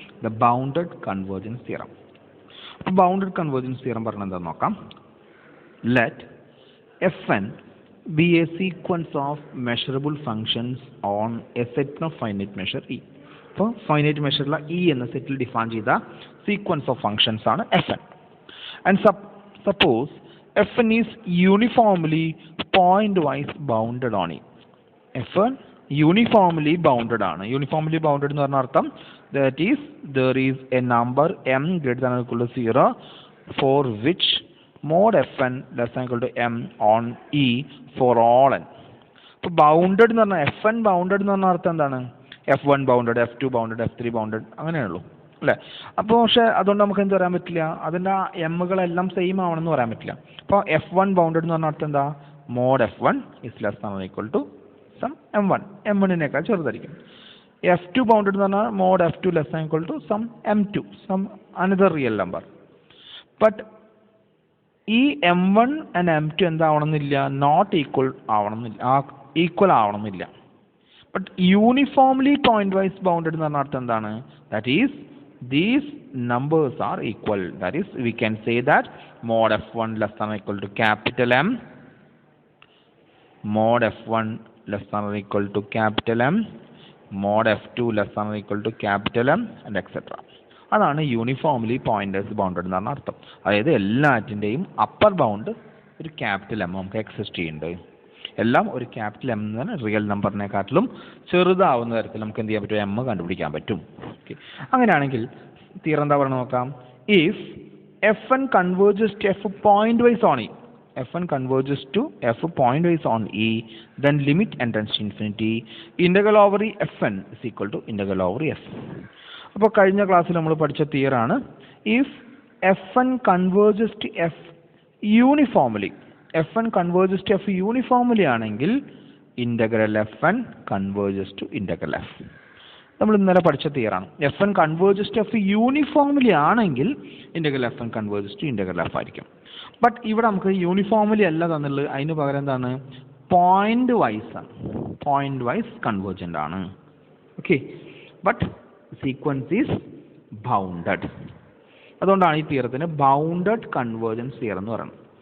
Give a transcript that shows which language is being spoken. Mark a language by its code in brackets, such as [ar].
[ml] The bounded convergence theorem. അപ്പോൾ bounded convergence theorem പറഞ്ഞാൽ എന്താണെന്ന് നോക്കാം. [en] Let Fn be a sequence of measurable functions on a set of finite measure E. [ml] അപ്പോൾ finite മെഷറിലെ E എന്ന സെറ്റിൽ define ചെയ്ത sequence of functions ആണ് Fn. [en] And suppose Fn is uniformly point-wise bounded on E. Fn uniformly bounded ആണ്. Uniformly bounded [ml] എന്ന് പറഞ്ഞ അർത്ഥം [en] that is there is a number m greater than or equal to 0 for which mod Fn less than or equal to m on E for all n. [ml] അപ്പോൾ bounded എന്ന് പറഞ്ഞാൽ Fn bounded എന്ന് പറഞ്ഞ അർത്ഥം എന്താണ്? F1 bounded, F2 bounded, F3 bounded അങ്ങനെയുള്ളൂ അല്ലേ. അപ്പോൾ പക്ഷേ അതുകൊണ്ട് നമുക്ക് എന്ത് പറയാൻ പറ്റില്ല, അതിൻ്റെ എമ്മുകളെല്ലാം സെയിം ആവണമെന്ന് പറയാൻ പറ്റില്ല. അപ്പോൾ F1 ബൗണ്ടഡ് എന്ന് പറഞ്ഞ അർത്ഥം എന്താ? [en] mod F1 is less than or equal to some M1, [ml] M1നേക്കാൾ ചെറുതായിരിക്കും. F2 ബൗണ്ടഡ് എന്ന് പറഞ്ഞാൽ [en] Mod F2 less than equal to some M2, some another real number. [ml] But ഈ M1 and M2 എന്താവണമെന്നില്ല, not equal ആവണമെന്നില്ല, equal ആവണമെന്നില്ല. But uniformly point wise bounded എന്ന് പറഞ്ഞ അർത്ഥം എന്താണ്? [en] That is these numbers are equal. That is, we can say that mod F1 less than or equal to capital M, mod F1 less than or equal to capital M, mod F2 less than or equal to capital M, and etc. [ml] അതാണ് uniformly pointers bounded എന്ന് പറഞ്ഞ അർത്ഥം. അതായത് എല്ലാറ്റിൻ്റെയും upper bound ഒരു capital M നമുക്ക് exist ചെയ്യുന്നുണ്ട്. എല്ലാം ഒരു ക്യാപിറ്റൽ എം എന്ന് പറഞ്ഞാൽ റിയൽ നമ്പറിനെക്കാട്ടിലും ചെറുതാവുന്ന തരത്തിൽ നമുക്ക് എന്ത് ചെയ്യാൻ പറ്റും? എം കണ്ടുപിടിക്കാൻ പറ്റും. ഓക്കെ, അങ്ങനെയാണെങ്കിൽ തിയറം എന്താ പറയുന്നത് നോക്കാം. [en] If Fn converges to F point wise on E, Fn converges to F point wise on E, then limit n tends to infinity, integral over E Fn is equal to integral over F. [ml] അപ്പോൾ കഴിഞ്ഞ ക്ലാസ്സിൽ നമ്മൾ പഠിച്ച തിയറാണ്. [en] If Fn converges to F uniformly, Fn converges to F uniformly ആണെങ്കിൽ integral Fn converges to integral F. [ml] നമ്മൾ ഇന്നലെ പഠിച്ച തിയറാണ്. [en] Fn converges to F uniformly ആണെങ്കിൽ integral Fn converges to integral F ആയിരിക്കും. [ml] ബട്ട് ഇവിടെ നമുക്ക് യൂണിഫോംലി അല്ല തന്നുള്ളത്, അതിന് പകരം എന്താണ്? പോയിന്റ് വൈസ് ആണ്. [en] Point wise convergent ആണ്. Okay, but sequence is bounded. [ml] അതുകൊണ്ടാണ് ഈ തിയറത്തിന് ബൗണ്ടഡ് കൺവേർജൻസ് തിയറം എന്ന് പറയുന്നത്.